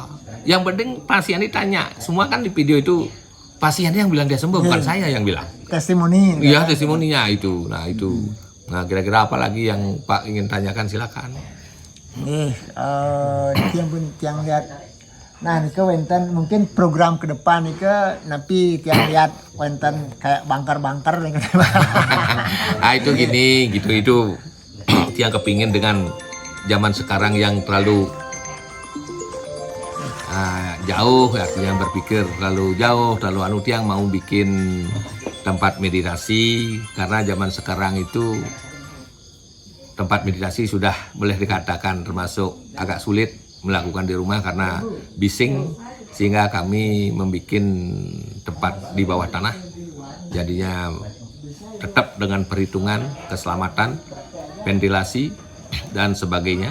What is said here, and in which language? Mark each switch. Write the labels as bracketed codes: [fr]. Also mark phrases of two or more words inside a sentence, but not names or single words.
[id] Yang penting pasien ditanya. Semua kan di video itu pasiennya yang bilang dia sembuh, bukan saya yang bilang. Testimoni. Iya, testimoninya itu. Nah, itu. Nah, kira-kira apa lagi yang Pak ingin tanyakan, silakan. Tiang lihat. Nah, [ban] nika wenten [id] mungkin program ke depan [ban] nika napi tiang lihat wenten [id] kayak bangkar-bangkar nih. Nah, itu gini, gitu itu. Tiang kepingin dengan zaman sekarang yang terlalu jauh, artinya berpikir terlalu jauh, terlalu tiang mau bikin tempat meditasi, karena zaman sekarang itu tempat meditasi sudah boleh dikatakan termasuk agak sulit melakukan di rumah karena bising, sehingga kami membuat tempat di bawah tanah, jadinya tetap dengan perhitungan keselamatan, ventilasi dan sebagainya.